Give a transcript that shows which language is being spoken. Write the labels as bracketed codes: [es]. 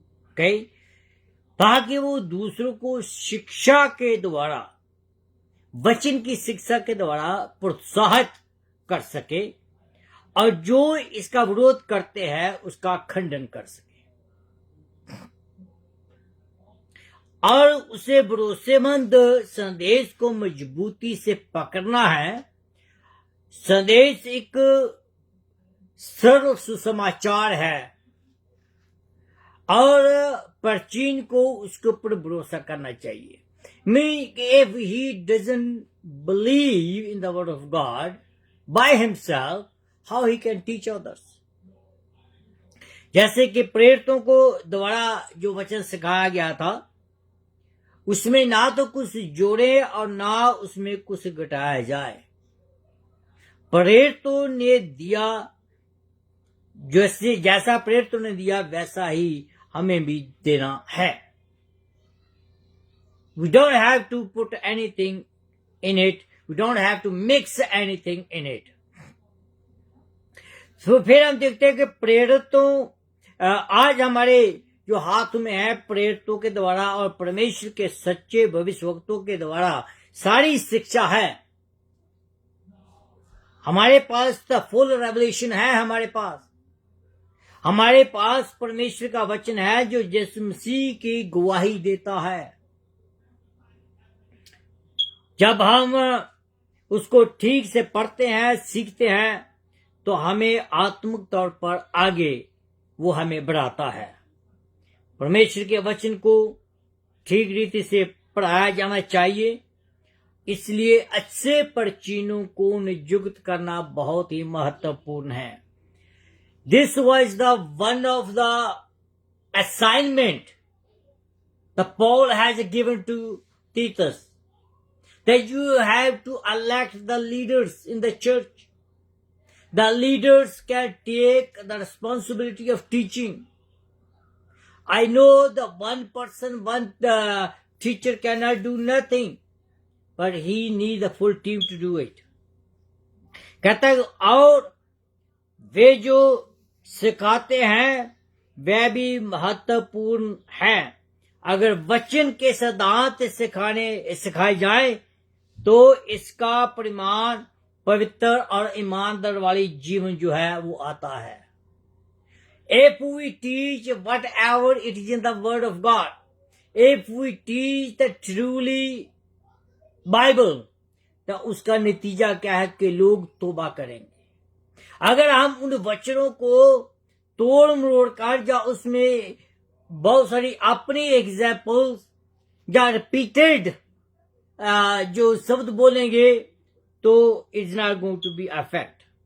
[hi] Okay, ताकि वो दूसरों को शिक्षा के द्वारा, वचन की शिक्षा के द्वारा प्रोत्साहित कर सके, और जो इसका विरोध करते हैं उसका खंडन कर सके, और उसे भरोसेमंद संदेश को मजबूती से पकड़ना है। संदेश एक सरल सुसमाचार है और प्राचीन को उसके ऊपर भरोसा करना चाहिए। [en] If he doesn't believe in the word of God by himself, how he can teach others? [hi] जैसे कि प्रेरितों को द्वारा जो वचन सिखाया गया था, उसमें ना तो कुछ जोड़े और ना उसमें कुछ घटाया जाए। प्रेरितों ने दिया जैसे जैसा प्रेरितों ने दिया वैसा ही हमें भी देना है. [en] We don't have to put anything in it. We don't have to mix anything in it. [hi] तो फिर हम देखते हैं कि प्रेरितों आज हमारे जो हाथ में है प्रेरितों के द्वारा और परमेश्वर के सच्चे भविष्यवक्तों के द्वारा सारी शिक्षा है. हमारे पास [en] the full revelation [hi] है. हमारे पास परमेश्वर का वचन है जो यीशु मसीह की गवाही देता है. जब हम उसको ठीक से पढ़ते हैं, सीखते हैं, तो हमें आत्मिक तौर पर आगे वो हमें बढ़ाता है. परमेश्वर के वचन को ठीक रीति से पढ़ाया जाना चाहिए. इसलिए अच्छे परचीनों को नियुक्त करना बहुत ही महत्वपूर्ण है. [en] This was the one of the assignment the Paul has given to teachers, that you have to elect the leaders in the church. The leaders can take the responsibility of teaching. I know the one person, one teacher cannot do nothing, but he needs a full team to do it. [hi] कहता है और वे जो सिखाते हैं वह भी महत्वपूर्ण है. अगर वचन के सिद्धांत सिखाए जाए तो इसका परिमाण पवित्र और ईमानदार वाली जीवन जो है वो आता है. [en] If we teach whatever it is in the word of God, if we teach the truly Bible, [hi] तो उसका नतीजा क्या है कि लोग तौबा करेंगे. अगर हम उन वचनों को तोड़ मरोड़ कर या उसमें बहुत सारी अपनी एग्जाम्पल्स या रिपीटेड जो शब्द बोलेंगे तो [en] It's not going to be affect.